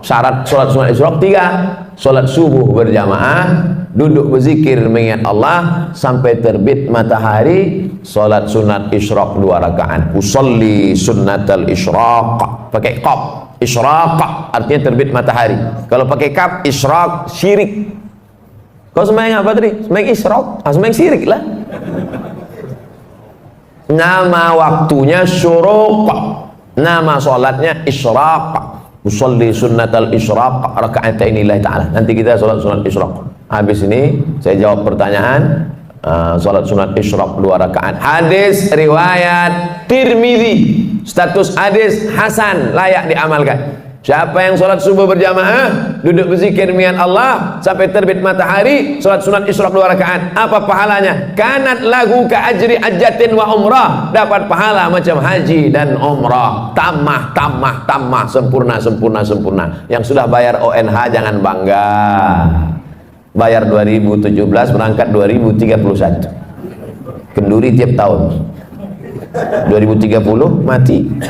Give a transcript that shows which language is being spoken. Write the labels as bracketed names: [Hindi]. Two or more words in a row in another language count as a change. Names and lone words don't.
[Indonesian] Syarat sholat sunat isyraq 3. Sholat subuh berjamaah, duduk berzikir mengingat Allah sampai terbit matahari. Sholat sunat isyraq 2 rakaat. [Arabic] أصلي سنة الإشراق, [Indonesian] pakai qaf. Isyraq artinya terbit matahari. Kalau pakai kaf, isyraq syirik. Kau sembahyang apa tadi? Sembahyang isyraq, sembahyang syirik lah. Nama waktunya syuruq, nama sholatnya isyraq. [Arabic] أصلي سنة الإشراق ركعتين لله تعالى. [Indonesian] Nanti kita sholat sunat isyraq. Habis ini saya jawab pertanyaan. Sholat sunat isyraq 2 rakaat. Hadis riwayat Tirmidzi, status hadis hasan, layak diamalkan. Siapa yang sholat subuh berjamaah, duduk berzikir mengingat Allah sampai terbit matahari, sholat sunat isyraq 2 rakaat, apa pahalanya? [Arabic] كانت له كأجر حجة وعمرة, [Indonesian] dapat pahala macam haji dan umrah. Tamah, sempurna. Yang sudah bayar ONH jangan bangga. Bayar 2017, berangkat 2031. Kenduri tiap tahun. 2030 mati.